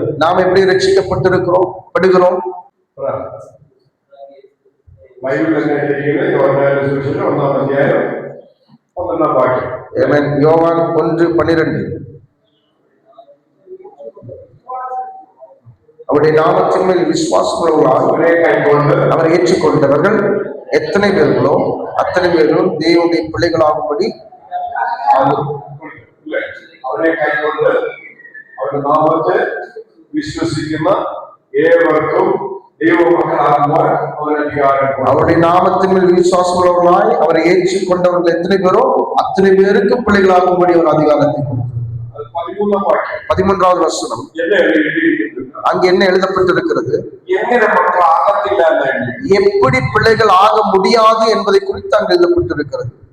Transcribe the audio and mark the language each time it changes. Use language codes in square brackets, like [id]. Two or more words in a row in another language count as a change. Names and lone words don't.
[ta] நாம் எப்படி ரட்சிக்கப்பட்டிருக்கிறோம் படுகிறோம்? யோவான் 1:12 அவருடைய நாமத்தின் மேல் விசுவாசமுள்ளவர்களால் அவரை ஏற்றுக்கொண்டவர்கள் எத்தனை பேர்களோ அத்தனை பேரும் தேவனுடைய பிள்ளைகளாகும்படி [ml] അവരെ കൈക്കൊണ്ട് അവരുടെ നാമത്തെ വിശ്വസിക്കുന്ന ഏവർക്കും ദൈവമക്കളാകുവാൻ അവൻ അധികാരം. [ta] அவருடைய நாமத்தின் மேல் விசுவாசமுள்ளவர்களாய் அவரை ஏற்றுக்கொண்டவர்கள் எத்தனை பேரோ அத்தனை பேருக்கு பிள்ளைகளாகும்படி அவர் அதிகாரத்தை கொடுத்தார். 13வது வசனம் அங்க என்ன எழுதப்பட்டிருக்கிறது? எப்படி பிள்ளைகள் ஆக முடியாது என்பதை குறித்து அங்கு எழுதப்பட்டிருக்கிறது.